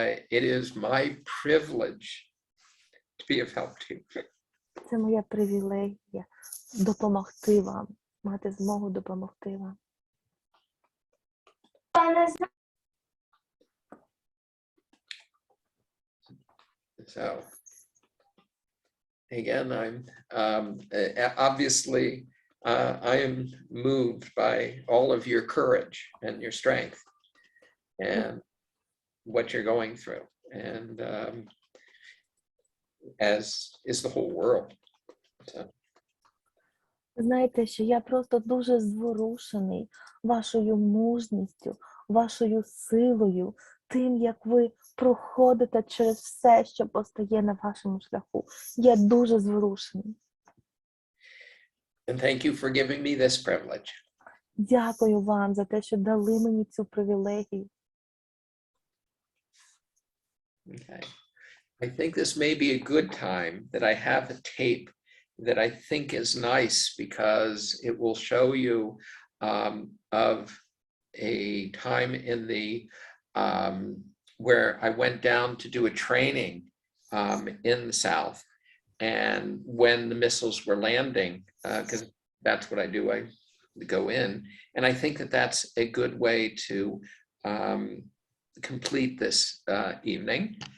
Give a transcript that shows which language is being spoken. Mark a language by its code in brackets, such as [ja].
[en] It is my privilege to be of help to you. [uk] Це моя привілегія допомогти вам, мати змогу допомогти вам. [en] So again, I'm obviously I am moved by all of your courage and your strength and what you're going through. and as is the whole world. So. [uk] Знаєте, що я просто дуже зворушений вашою мужністю, вашою силою, тим, як ви проходите через все, що постає на вашому шляху. Я дуже зворушений. [en] And thank you for giving me this privilege. [uk] Дякую вам за те, що дали мені цю привілегію. [en] Okay. I think this may be a good time that I have a tape that I think is nice because it will show you of a time in the where I went down to do a training in the South, and when the missiles were landing, because that's what I do, I go in, and I think that that's a good way to complete this evening.